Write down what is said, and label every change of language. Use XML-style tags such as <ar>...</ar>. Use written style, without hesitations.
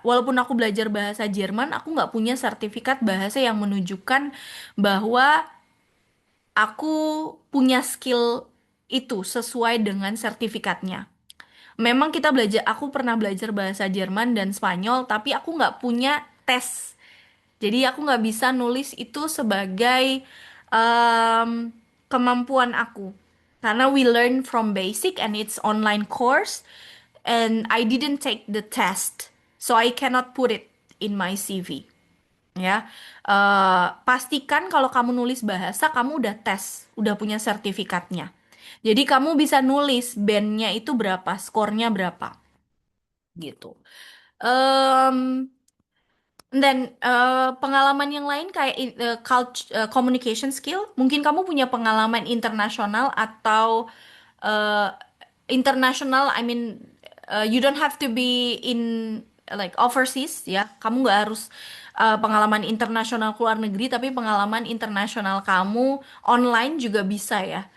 <id>Walaupun aku belajar bahasa Jerman, aku nggak punya sertifikat bahasa yang menunjukkan bahwa aku punya skill itu sesuai dengan sertifikatnya. Memang kita belajar, aku pernah belajar bahasa Jerman dan Spanyol, tapi aku nggak punya tes. Jadi aku nggak bisa nulis itu sebagai em, kemampuan aku. Karena</id> <en>we learn from basic and it's online course and I didn't take the test. So I cannot put it in my CV.</en> <id>Ya, pastikan kalau kamu nulis bahasa, kamu udah tes, udah punya sertifikatnya. Jadi kamu bisa nulis bandnya itu berapa, skornya berapa, gitu. Em, dan pengalaman yang lain kayak communication skill, mungkin kamu punya pengalaman internasional atau uh, international.</id> <en>I mean, you don't have to be in like overseas ya.</en> <id>Kamu nggak harus pengalaman internasional keluar negeri, tapi pengalaman internasional kamu online juga bisa ya.</id>